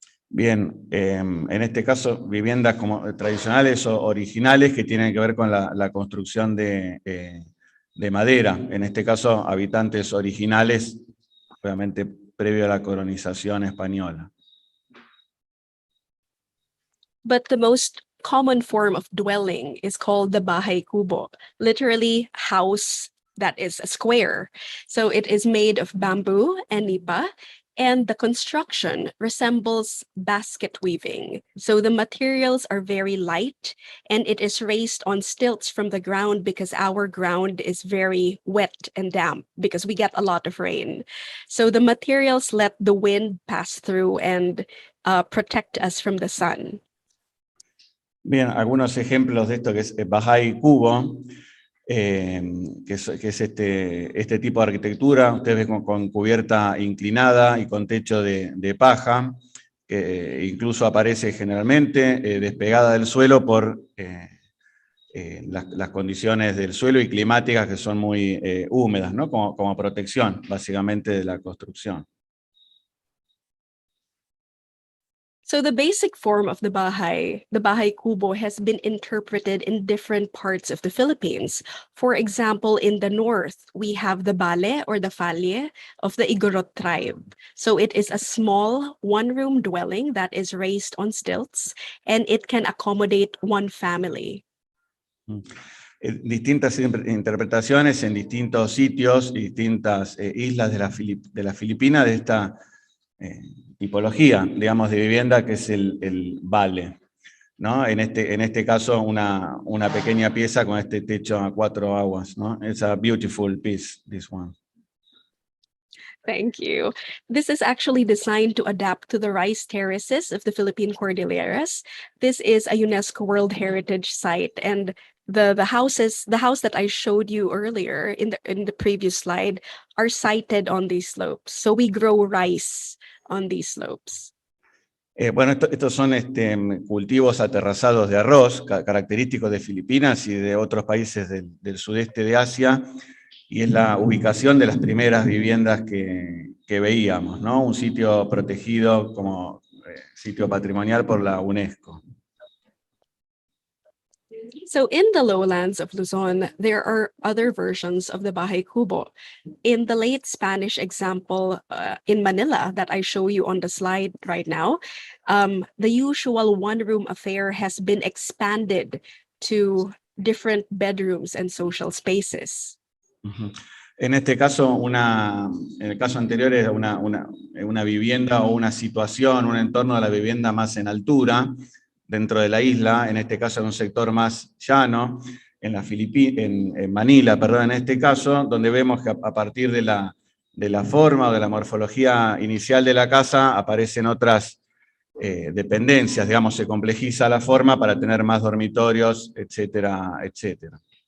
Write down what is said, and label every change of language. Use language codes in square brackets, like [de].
[es] Bien, en este caso, viviendas como tradicionales o originales que tienen que ver con la construcción de madera. En este caso, habitantes originales, obviamente previo a la colonización española. [en] But the most common form of dwelling is called the bahay kubo, literally house that is a square. So it is made of bamboo and nipa, and the construction resembles basket weaving. So the materials are very light, and it is raised on stilts from the ground because our ground is very wet and damp because we get a lot of rain. So the materials let the wind pass through and protect us from the sun. [es] Bien, algunos ejemplos de esto que es bahay kubo, que es este tipo de arquitectura. Ustedes ven con cubierta inclinada y con techo de paja, que incluso aparece generalmente despegada del suelo por las condiciones del suelo y climáticas que son muy húmedas, ¿no?, como protección básicamente de la construcción. [en] So the basic form of the bahay kubo, has been interpreted in different parts of the Philippines. For example, in the north, we have the bale or the falye of the Igorot tribe. So it is a small one-room dwelling that is raised on stilts, and it can accommodate one family. [es] Distintas interpretaciones en distintos sitios y distintas islas de la Filipina de esta tipología, digamos, de vivienda que es el vale, ¿no? En este caso, una pequeña pieza con este techo a 4 aguas, ¿no? [en] It's a beautiful piece, this one. Thank you. This is actually designed to adapt to the rice terraces of the Philippine Cordilleras. This is a UNESCO World Heritage Site, and the house that I showed you earlier in the previous slide are sited on these slopes. So we grow rice on these slopes. [es] Bueno, estos son cultivos aterrazados de arroz, característicos de Filipinas y de otros países del sudeste de Asia, y es la ubicación de las primeras viviendas que veíamos, ¿no? Un sitio protegido como sitio patrimonial por la UNESCO. [en] So in the lowlands of Luzon, there are other versions of the bahay kubo. In the late Spanish example in Manila that I show you on the slide right now, the usual one-room affair has been expanded to different bedrooms and social spaces. [es] En este caso, en el caso anterior era una vivienda o una situación, un entorno de la vivienda más en altura, dentro de la isla, en este caso en un sector más llano, en Manila, perdón, en este caso, donde vemos que a partir de la forma o de la morfología inicial de la casa aparecen otras dependencias, digamos, se complejiza la forma para tener más dormitorios, etcétera, etcétera.